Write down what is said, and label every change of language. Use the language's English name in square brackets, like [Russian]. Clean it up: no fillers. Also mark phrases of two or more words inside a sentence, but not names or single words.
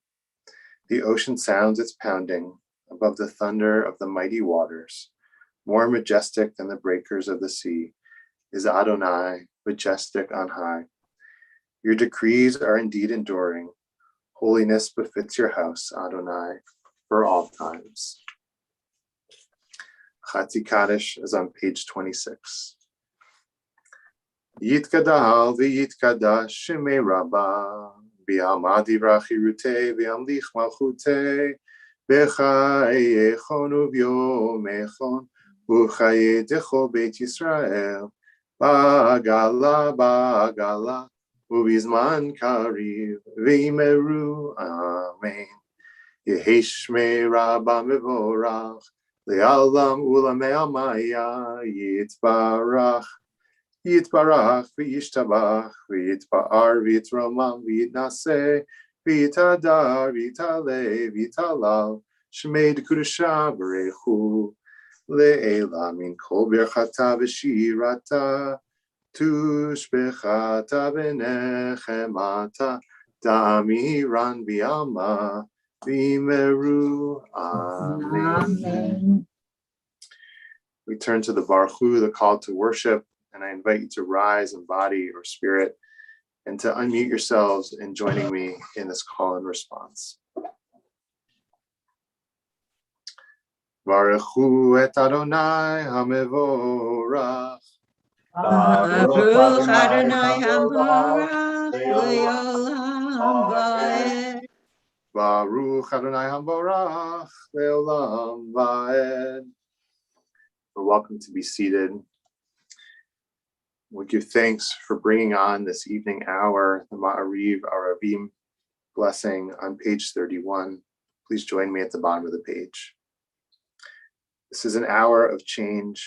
[English] The ocean sounds its pounding above the thunder of the mighty waters, more majestic than the breakers of the sea. is Adonai, majestic on high. Your decrees are indeed enduring. Holiness befits your house, Adonai, for all times. Chatzi Kaddish is on page 26. [Aramaic] יתגדל ויתקדש שמה רבא, בעלמא די ברא כרעותה, וימליך מלכותה, בחייכון וביומיכון, ובחיי דכל בית ישראל, בעגלא בעגלא, ובזמן קריב, ואמרו, אמן. יהא שמה רבא מברך, לעלם ולעלמי עלמיא, יתברך, יתברך, וישתבח, ויתפאר, ויתרומם, ויתנשא, ויתהדר, ויתעלה, ויתהלל, שמה דקדשא בריך הוא, לעלא מן כל ברכתא ושירתא, תשבחתא ונחמתא, דאמירן בעלמא, ואמרו, amen. [English] We turn to the [Hebrew] ברוך הוא, [English] the call to worship, and I invite you to rise in body or spirit and to unmute yourselves in joining me in this call and response. [Hebrew] ברוך הוא את אדני המבורך. ברוך אדני המבורך לעולם ועד. ברוך אדני המבורך לעולם ועד. [English] We're welcome to be seated. We give thanks for bringing on this evening hour, the [Hebrew] מעריב ערבים [English] blessing on page 31. Please join me at the bottom of the page. This is an hour of change.